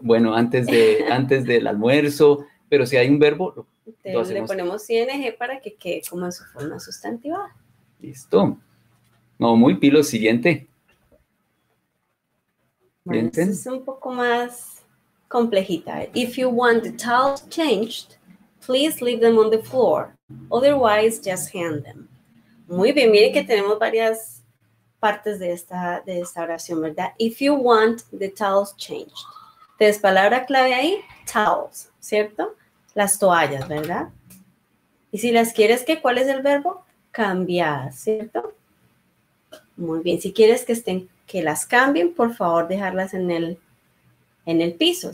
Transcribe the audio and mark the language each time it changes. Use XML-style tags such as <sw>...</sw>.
<es>Bueno, antes del almuerzo, pero si hay un verbo, le ponemos ing para que quede como en su forma sustantivada. Listo. No, muy pilo. Siguiente. Bueno, esto es un poco más complejita.</es> <en>If you want the towels changed, please leave them on the floor. Otherwise, just hand them.</en> <es>Muy bien, miren que tenemos varias partes de esta oración, ¿verdad?</es> <en>If you want the towels changed.</en> <es>Entonces, palabra clave ahí, towels, ¿cierto? Las toallas, ¿verdad? Y si las quieres, ¿cuál es el verbo? Cambiar, ¿cierto? Muy bien, si quieres que las cambien, por favor, dejarlas en el piso.</es>